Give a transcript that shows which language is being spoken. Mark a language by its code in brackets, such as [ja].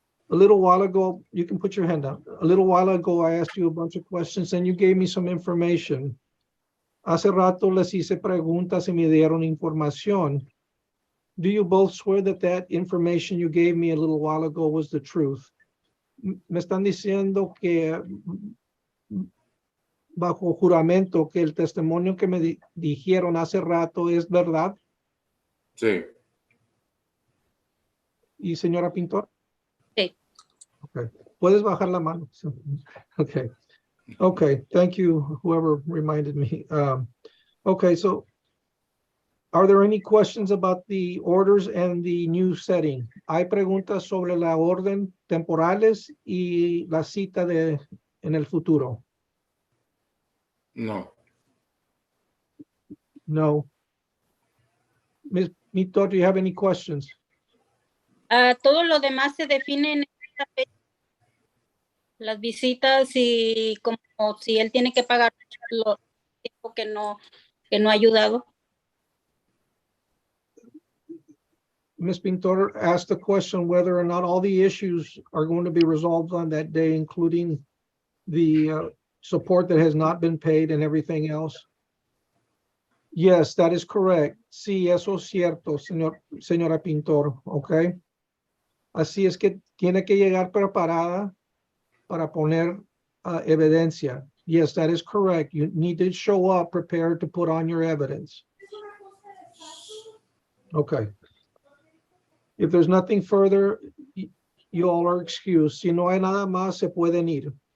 [en] A little while ago, you can put your hand up. A little while ago, I asked you a bunch of questions and you gave me some information. [es] Hace rato les hice preguntas y me dieron información. [en] Do you both swear that that information you gave me a little while ago was the truth? [es] Me están diciendo que bajo juramento que el testimonio que me dijeron hace rato es verdad. Sí. ¿Y señora Pintor? Sí. Okay. Puedes bajar la mano. Okay. Okay. [en] Thank you, whoever reminded me. Okay. So are there any questions about the orders and the new setting? [es] Hay preguntas sobre la orden temporales y la cita en el futuro. No. [en] No. Ms. Mito, do you have any questions? [es] Todo lo demás se define en esta fecha. Las visitas y como si él tiene que pagar lo tiempo que no ha ayudado. [en] Ms. Pintor asked the question whether or not all the issues are going to be resolved on that day, including the support that has not been paid and everything else. Yes, that is correct. [es] Sí, eso es cierto, señora Pintor, okay. Así es que tiene que llegar preparada para poner evidencia. [en] Yes, that is correct. You need to show up prepared to put on your evidence. Okay. If there's nothing further, you all are excused. [es] Si no hay nada más, se pueden ir.